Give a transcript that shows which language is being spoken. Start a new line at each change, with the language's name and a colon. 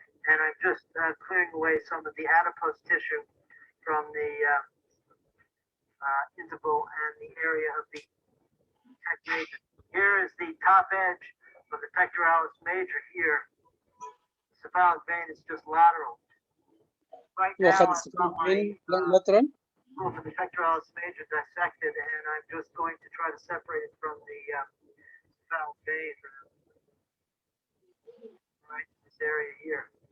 English: And I'm just clearing away some of the adipose tissue from the interval and the area of the pec major. Here is the top edge of the pectoralis major here. The cephalic vein is just lateral. Right now,
Arabic: واخد
English: السفالك فين لاترال. for the pectoralis major dissected, and I'm just going to try to separate it from the cephalic vein. Right in this area here.